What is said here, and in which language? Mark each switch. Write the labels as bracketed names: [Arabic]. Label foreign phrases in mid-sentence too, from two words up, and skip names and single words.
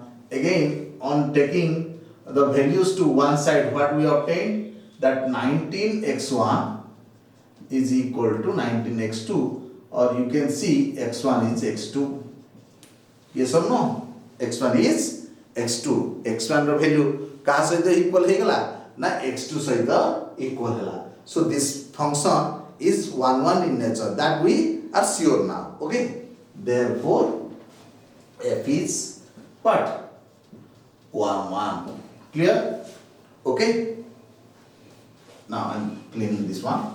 [English] Again, on taking the values to one side, what we obtained, that 19x1 is equal to 19x2, or you can see x1 is x2. Yes or no? x1 is x2. [Odia] x1 ର value କାହା ସହିତ equal ହେଇଗଲା ନା x2 ସହିତ equal ହେଲା. [English] So this function is 1 in nature, that we are sure now. Okay, therefore f is what? 1. Clear? Okay, now I am cleaning this one.